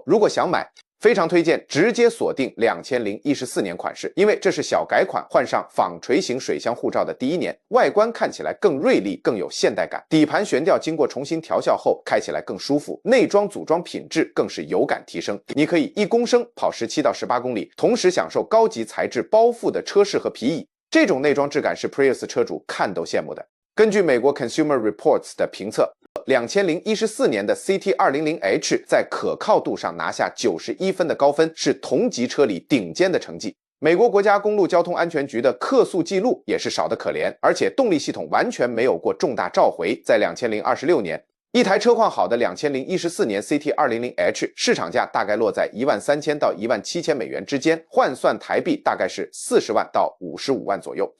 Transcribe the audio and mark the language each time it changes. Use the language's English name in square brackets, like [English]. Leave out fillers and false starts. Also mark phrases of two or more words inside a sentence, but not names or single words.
[Chinese] 如果想買，非常推薦直接鎖定2014年款式，因為這是小改款換上纺錘型水箱護罩的第1年，外觀看起來更銳利，更有現代感。底盤懸吊經過重新調校後，開起來更舒服，內裝組裝品質更是有感提升。你可以1公升跑17到18公里，同時享受高級材質包覆的車飾和皮椅。這種內裝質感是 Prius 車主看都羨慕的。根據美國 Consumer Reports 的評測，2014年的 CT200H 在可靠度上拿下91分的高分，是同級車裡頂尖的成績。美国國家公路交通安全局的客訴記錄也是少得可憐，而且動力系統完全沒有過重大召回。在2026年，一台車況好的2014年 CT200H 市場價大概落在13000到17000美元之間，換算台幣大概是40萬到55萬左右。